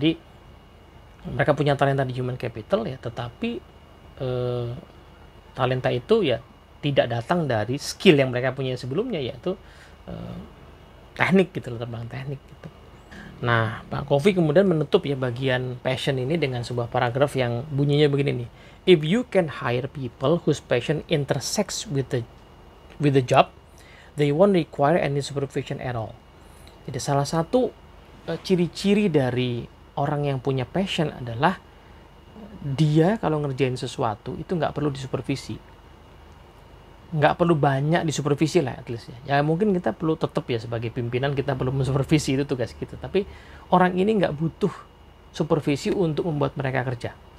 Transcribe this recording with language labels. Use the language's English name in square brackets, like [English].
[Indonesian] Jadi mereka punya talenta di human capital ya, tetapi talenta itu ya tidak datang dari skill yang mereka punya sebelumnya, yaitu teknik gitu, terbang teknik gitu. Nah, Pak Kofi kemudian menutup ya bagian passion ini dengan sebuah paragraf yang bunyinya begini nih. [English] If you can hire people whose passion intersects with the job, they won't require any supervision at all. [Indonesian] Jadi salah satu ciri-ciri dari orang yang punya passion adalah dia kalau ngerjain sesuatu itu nggak perlu disupervisi, nggak perlu banyak disupervisi lah [English] at least [Indonesian] ya. Ya mungkin kita perlu tetap ya sebagai pimpinan kita perlu mensupervisi, itu tugas kita, tapi orang ini nggak butuh supervisi untuk membuat mereka kerja.